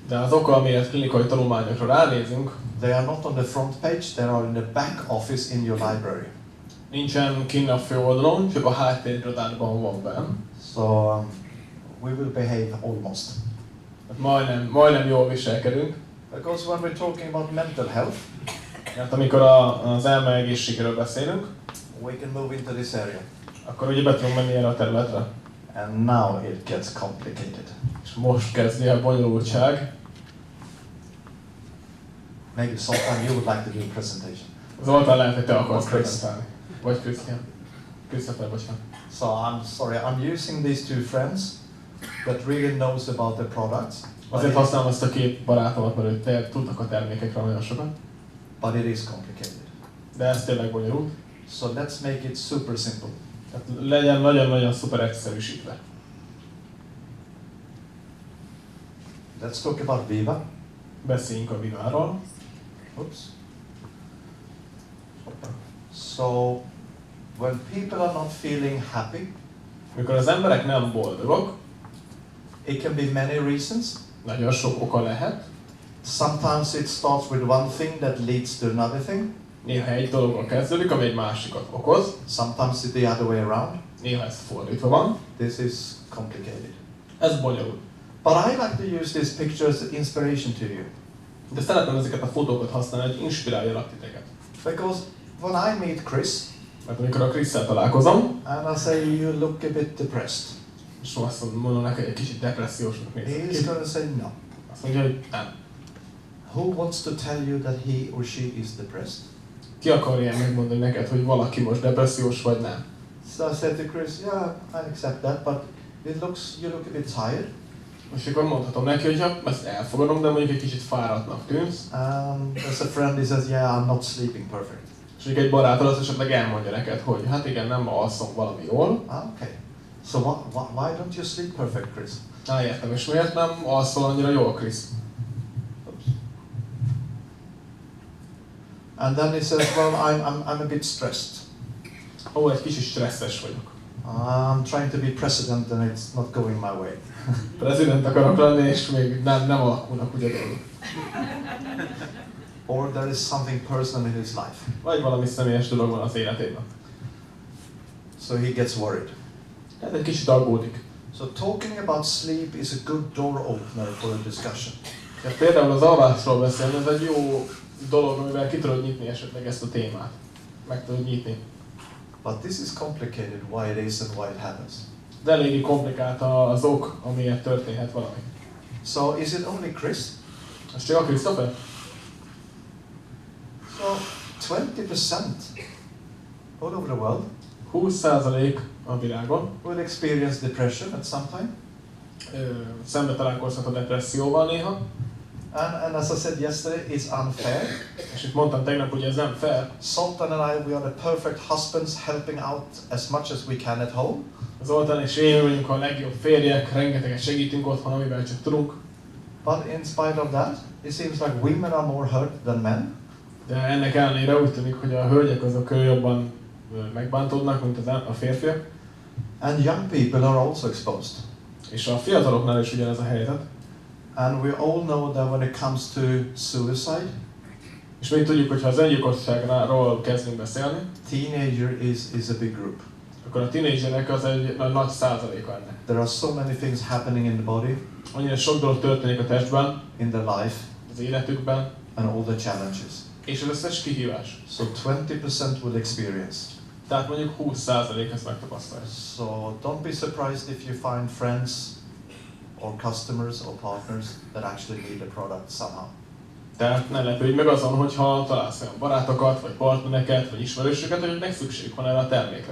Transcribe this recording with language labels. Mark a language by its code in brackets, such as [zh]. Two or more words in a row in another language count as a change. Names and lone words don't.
[hu] De az oka, amiért klinikai tanulmányokra ránézünk, [en] they are not on the front page, they are in the back office in your library. [hu] nincsen kinn a főoldalon, csak a háttérirodádban van benn. [en] So we will behave almost. [hu] Majdnem jól viselkedünk. [en] Because when we're talking about mental health, [hu] Mert amikor az elme egészségről beszélünk, [en] we can move into this area. [hu] akkor ugye be tudunk menni erre a területre. [en] And now it gets complicated. [hu] És most kezdi a bonyolultság. [en] Maybe sometime you would like to do a presentation. [hu] Zoltán, lehet, hogy te akarsz Chris. prezentálni. Vagy Krisztián. Christopher, bocsánat. [en] So I'm sorry, I'm using these two friends that really knows about the products. [hu] Azért használom ezt a két barátomat, mert ők tudnak a termékekről nagyon sokat. [en] But it is complicated. [hu] De ez tényleg bonyolult. [en] So let's make it super simple. [hu] Tehát legyen nagyon-nagyon szuper egyszerűsítve. [en] Let's talk about Viva. [hu] Beszéljünk a Viváról. [en] Oops. So when people are not feeling happy, [hu] Mikor az emberek nem boldogok, [en] it can be many reasons. [hu] nagyon sok oka lehet. [en] Sometimes it starts with one thing that leads to another thing. [hu] Néha egy dologgal kezdődik, ami egy másikat okoz. [en] Sometimes it's the other way around. [hu] Néha ez fordítva van. [en] This is complicated. [hu] Ez bonyolult. [en] But I like to use this picture as inspiration to you. [hu] De szeretném ezeket a fotókat használni, hogy inspiráljalak titeket. [en] Because when I meet Chris, [hu] Mert amikor a Chris-szel találkozom, [en] and I say you look a bit depressed, [hu] és azt mondom neki, hogy egy kicsit depressziósnak nézek [en] he is [hu] ki. [en] going to say no. [hu] Azt mondja, hogy nem. [en] Who wants to tell you that he or she is depressed? [hu] Ki akarja megmondani neked, hogy valaki most depressziós vagy nem? [en] So I said to Chris, yeah, I accept that, but you look a bit tired. [hu] És akkor mondhatom neki, hogy ja, ezt elfogadom, de mondjuk egy kicsit fáradtnak tűnsz. [en] As a friend, he says, yeah, I'm not sleeping perfect. [hu] És mondjuk egy barátod az esetleg elmondja neked, hogy hát igen, nem alszom valami jól. [en] Okay. So why don't you sleep perfect, Chris? [hu] Értem, és miért nem alszol annyira jól, Chris? [en] Oops. And then he says, well, I'm a bit stressed. [hu] Egy kicsit stresszes vagyok. [en] I'm trying to be president and it's not going my way. [hu] Prezident akarok lenni, és még nem alakulnak ugye dolgok. [en] Or there is something personal in his life. [hu] Vagy valami személyes dolog van az életében. [en] So he gets worried. [hu] Tehát egy kicsit aggódik. [en] So talking about sleep is a good door opener for a discussion. [hu] Tehát például az alvásról beszélni, ez egy jó dolog, amivel ki tudod nyitni esetleg ezt a témát. Meg tudod nyitni. [en] But this is complicated, why it is and why it happens. [hu] De eléggé komplikált az ok, amiért történhet valami. [en] So is it only Chris? [hu] Ez csak a Christopher? [en] So 20% all over the world [hu] 20% a világon [en] will experience depression at some time. [hu] Szembe találkozhat a depresszióval néha. [en] And as I said yesterday, it's unfair. [hu] És itt mondtam tegnap, hogy ez nem fair. [en] Sultan and I, we are the perfect husbands helping out as much as we can at home. [hu] Zoltán és én vagyunk a legjobb férjek, rengeteget segítünk otthon, amivel csak tudunk. [en] But in spite of that, it seems like women are more hurt than men. [hu] De ennek ellenére úgy tűnik, hogy a hölgyek azok jobban megbántódnak, mint a férfiak. [en] And young people are also exposed. [hu] És a fiataloknál is ugyanez a helyzet. [en] And we all know that when it comes to suicide, [hu] És még tudjuk, hogy ha az öngyilkosságról kezdünk beszélni, [en] teenager is a big group. [hu] akkor a tínédzserek az egy nagy százaléka ennek. [en] There are so many things happening in the body, [hu] Annyira sok dolog történik a testben, [en] in their life, [hu] az életükben, [en] and all the challenges. [hu] és az összes kihívás. [en] So 20% will experience. [hu] Tehát mondjuk 20% ezt megtapasztalja. [en] So don't be surprised if you find friends or customers or partners that actually need a product somehow. [hu] Tehát ne lepődj meg azon, hogyha találsz olyan barátokat, vagy partnereket, vagy ismerősöket, akiknek szükségük van erre a termékre.